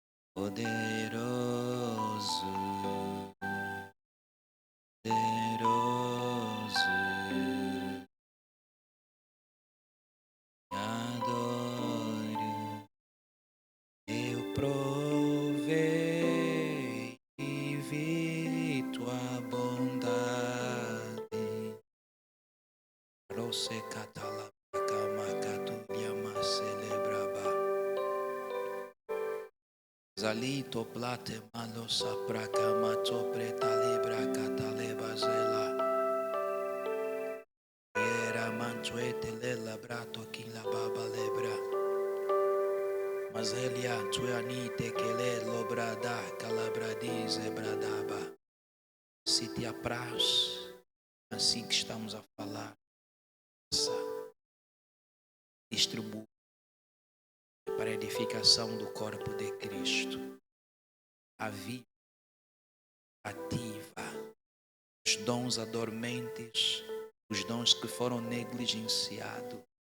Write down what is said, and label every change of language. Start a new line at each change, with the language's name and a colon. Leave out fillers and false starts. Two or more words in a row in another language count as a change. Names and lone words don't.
Portuguese: poderoso, me adoro. Eu provei e vi tua bondade. Rose catala macatulia ma celebraba. Zalito plate malo sapraka mato preta libra cataleba zela. Era mantuete lela brato kila baba lebra. Mas elia tuanite que le lobrada calabradize bradaba. Se te apraz, assim que estamos a falar, distribui para a edificação do corpo de Cristo. A vida ativa, os dons adormentes, os dons que foram negligenciados.